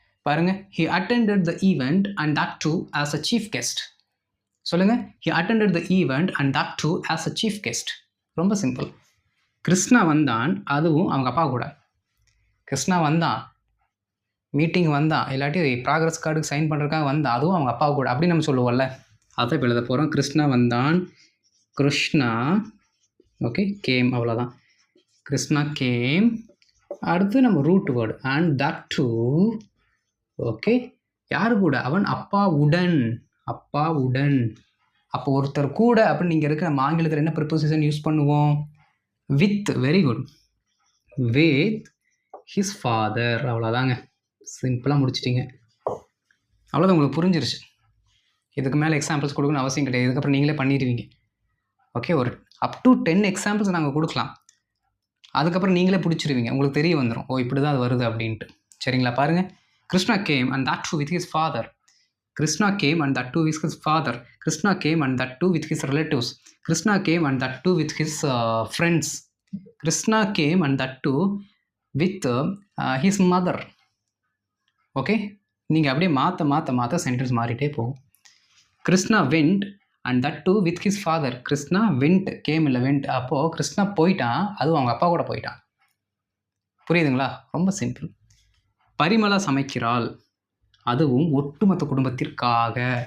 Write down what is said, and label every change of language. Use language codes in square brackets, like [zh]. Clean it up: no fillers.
[en] பாருங்க, he attended the event and that too as a chief guest. சொல்லுங்க, he attended the event and that too as a chief guest. [ta] ரொம்ப simple. Krishna வந்தான், அதுவும் அவங்க அப்பா கூட. கிருஷ்ணா வந்தான், மீட்டிங் வந்தான், இல்லாட்டி ப்ராக்ரஸ் கார்டுக்கு சைன் பண்ணுறதுக்காக வந்தான், அதுவும் அவங்க அப்பா கூட. அப்படி நம்ம சொல்லுவோம்ல, அதை இப்போ எழுத போகிறோம். கிருஷ்ணா வந்தான், கிருஷ்ணா ஓகே கேம். அவ்வளோதான், கிருஷ்ணா கேம். அடுத்து நம்ம root word and that to. Okay, யார் கூட? அவன் அப்பாவுடன். அப்பாவுடன். அப்போ ஒருத்தர் கூட அப்படின்னு நீங்கள் இருக்க நம்ம ஆங்கிலத்தில் என்ன ப்ரிப்போசிஷன் யூஸ் பண்ணுவோம்? With. [en] Very good, with his father. [ta] அவ்வளோதாங்க, சிம்பிளாக முடிச்சிட்டிங்க. அவ்வளோதான், உங்களுக்கு புரிஞ்சிருச்சு. இதுக்கு மேலே எக்ஸாம்பிள்ஸ் கொடுக்கணும்னு அவசியம் கிடையாது, இதுக்கப்புறம் நீங்களே பண்ணிடுவீங்க. ஓகே, ஒரு அப் டு 10 எக்ஸாம்பிள்ஸ் நாங்கள் கொடுக்கலாம், அதுக்கப்புறம் நீங்களே பிடிச்சிருவீங்க, உங்களுக்கு தெரிய வந்துடும், ஓ இப்படி தான் அது வருது அப்படின்ட்டு. சரிங்களா? [en] பாருங்கள், Krishna came and that too with his father. Krishna came and that too with his father. Krishna came and that too with his relatives. Krishna came and that too with his friends. Krishna came and that too with his mother. [ta] Okay, நீங்கள் அப்படியே மாற்ற sentence மாறிட்டே போகும். [en] Krishna went and that too with his father. Krishna went, came இல்லை went. [ta] அப்போது கிருஷ்ணா போயிட்டான், அதுவும் அவங்க அப்பா கூட போயிட்டான். புரியுதுங்களா? ரொம்ப சிம்பிள். பரிமளா சமைக்கிறாள், அதுவும் ஒட்டுமொத்த குடும்பத்திற்காக.